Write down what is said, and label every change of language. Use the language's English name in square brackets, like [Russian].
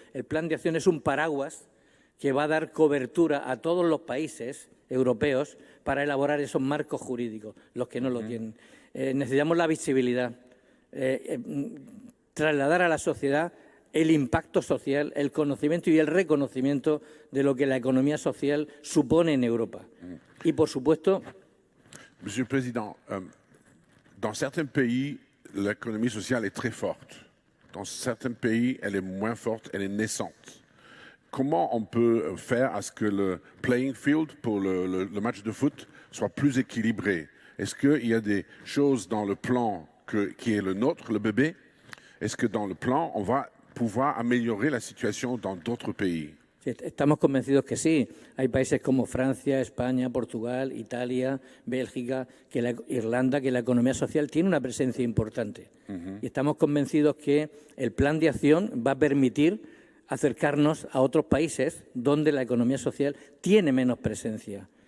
[Spanish] El plan de acción es un paraguas que va a dar cobertura a todos los países europeos para elaborar esos marcos jurídicos, los que no lo tienen. Necesitamos la visibilidad, trasladar a la sociedad el impacto social, el conocimiento y el reconocimiento de lo que la economía social supone en Europa. Y, por supuesto... [French] Monsieur le Président, dans certains pays, l'économie sociale est très forte. Dans certains pays, elle est moins forte, elle est naissante. Comment on peut faire à ce que le [English] playing field [French] pour le match de foot soit plus équilibré? Est-ce qu'il y a des choses dans le plan qui est le nôtre, le bébé? Est-ce que dans le plan, on va pouvoir améliorer la situation dans d'autres pays? [Spanish] Sí, estamos convencidos que sí. Hay países como Francia, España, Portugal, Italia, Bélgica, Irlanda, que la economía social tiene una presencia importante. Y estamos convencidos que el plan de acción va a permitir acercarnos a otros países donde la economía social tiene menos presencia.